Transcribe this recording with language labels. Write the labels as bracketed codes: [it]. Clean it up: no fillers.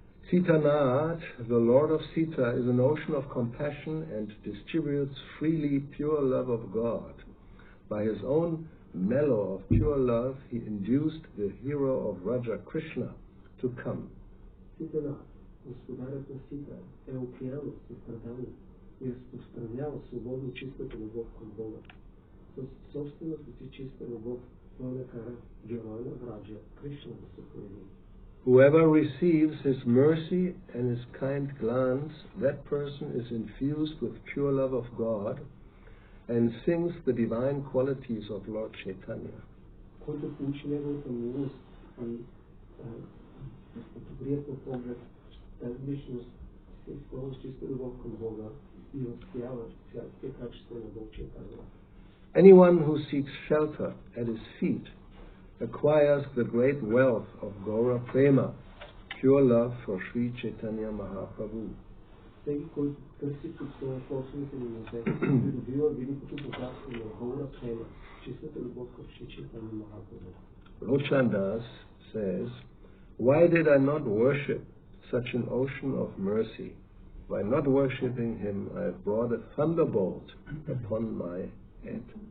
[en] Sitanath, the Lord of Sita, is an ocean of compassion and distributes freely pure love of God. By his own mellow of pure love, he induced the hero of Raja Krishna to come. [bg] Господарят на Сита е океан от състрадание и разпространява свободно чистата любов към Бога. С собствената си чиста любов той накара героя на Враджа Кришна да се появи. [en] Whoever receives his mercy and his kind glance, that person is infused with pure love of God and sings the divine qualities of Lord Chaitanya. [bg] Който получи неговата милост и добрият му поглед, тази личност се изпълни с чиста любов към Бога и възпява всякакви качества на Бог Chaitanya. [en] Anyone who seeks shelter at his feet acquires the great wealth of Gaura Prema, pure love for Sri Chaitanya Mahaprabhu. [bg] Всеки, който търси под собствените му нозе, придобива великото богатство на Gaura Prema, чистата любов към Sri Chaitanya Mahaprabhu. [en] Locana says, why did I not worship such an ocean of mercy? By not worshipping him, I have brought a thunderbolt upon my head.